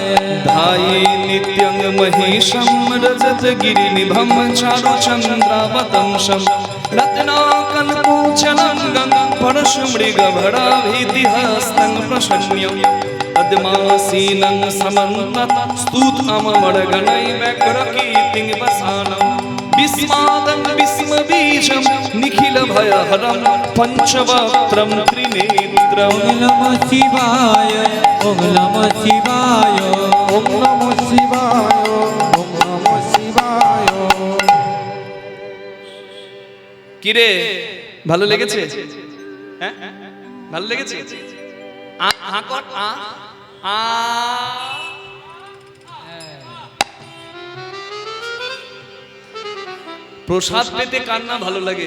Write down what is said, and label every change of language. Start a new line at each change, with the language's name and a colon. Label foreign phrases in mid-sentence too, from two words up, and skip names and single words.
Sanskrit: धाये नित्यं महेशं रजतगिरिनिभं चारुचन्द्रावतंसं रत्नाकल्पोचलं गङ्गं परशुमृगभराभीतिहस्तं प्रसन्यं पद्मासीनं समन्तत् स्तुतममरगणैव्यघ्रकीर्तिं वसानं विस्मादं विस्मबीजं निखिलभयहरं पञ्चवक्त्रं त्रिनेत्रम् ओं नमः शिवाय ओं नमः शिवाय ओम नमो शिवाय ओम नमो शिवाय।
Bangla: কিরে ভালো লেগেছে? হ্যাঁ ভালো লেগেছে? আ আ কর আ আ প্রসাদ পেতে কার না ভালো লাগে?